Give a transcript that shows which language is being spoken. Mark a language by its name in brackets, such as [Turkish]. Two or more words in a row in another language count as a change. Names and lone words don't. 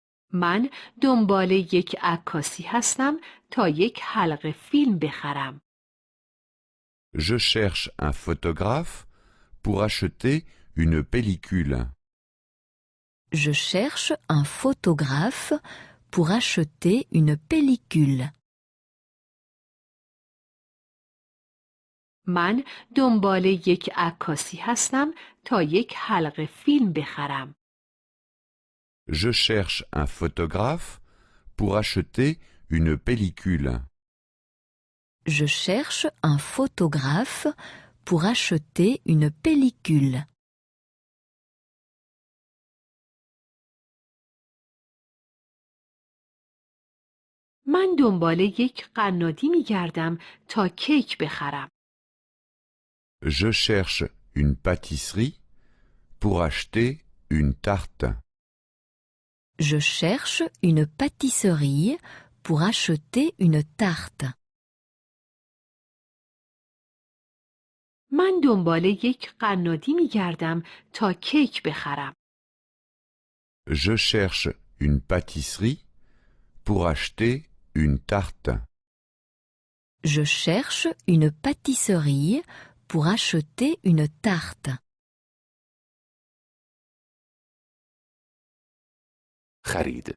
[Persian] من دنبال یک عکاسی هستم تا یک حلقه فیلم بخرم. [French] Je cherche un photographe pour acheter une pellicule. Je cherche un photographe pour acheter une pellicule. [Persian] من دنبال یک عکاسی هستم تا یک حلقه فیلم بخرم. [French] Je cherche un photographe pour acheter une pellicule. Je cherche un photographe pour acheter une pellicule. [Persian] من دنبال یک قنادی می‌گردم تا کیک بخرم. [French] Je cherche une pâtisserie pour acheter une tarte. Je cherche une pâtisserie pour acheter une tarte. [Persian] من دنبال یک قنادی می‌گردم تا کیک بخرم. [French] Je cherche une pâtisserie pour acheter une tarte. Je cherche une pâtisserie pour acheter une tarte. [Persian] خرید.